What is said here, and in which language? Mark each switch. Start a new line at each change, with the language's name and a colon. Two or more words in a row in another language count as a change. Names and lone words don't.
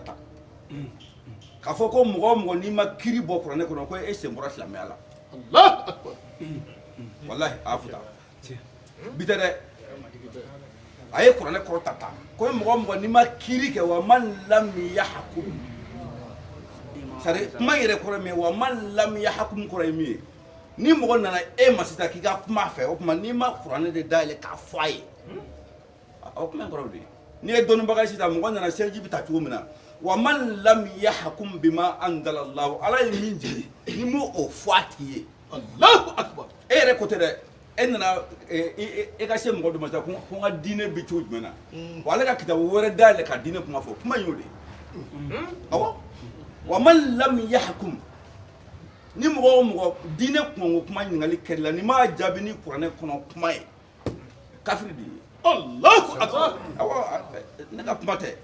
Bambara: ta k'a fɔ ko mɔgɔ o mɔgɔ n'i ma kiiri bɔ kuranɛ kɔnɔ ko e sen bɔra silamɛya la walahi a y'a fɔ tan bi tɛ dɛ a ye kuranɛ kɔrɔta ta ko mɔgɔ o mɔgɔ n'i ma kiiri kɛ
Arabic: ومن لم يحكم
Bambara: c'est-à-dire kuma yɛrɛ kɔrɔ ye min ye
Arabic: ومن لم يحكم
Bambara: kɔrɔ ye min ye ni mɔgɔ nana e ma sisan k'i ka kuma fɛ o tuma n'i ma kuranɛ de dayɛlɛ k'a fɔ a ye o kuma in kɔrɔ de ye n'i ye dɔnnibaga ye sisan mɔgɔ nana seliji bɛ ta cogo min na
Arabic: ومن لم يحكم بما أنزل الله
Bambara: ala ye min jigi ni m'o fɔ a tigi ye
Arabic: الله أكبر
Bambara: e yɛrɛ ko tɛ dɛ e nana e ka se mɔgɔ dɔ ma sisan ko n ka diinɛ bɛ cogo jumɛn na wa ale ka kitabu wɛrɛ dayɛlɛ ka diinɛ kuma fɔ kuma in y'o de ye awɔ
Arabic: ومن لم يحكم
Bambara: ni mɔgɔ o mɔgɔ diinɛ kɔngɔ kuma ɲininkali kɛli la ni m'a jaabi ni kuranɛ kɔnɔ kuma ye kafiri de ye
Arabic: الله أكبر
Bambara: awɔ ne ka kuma tɛ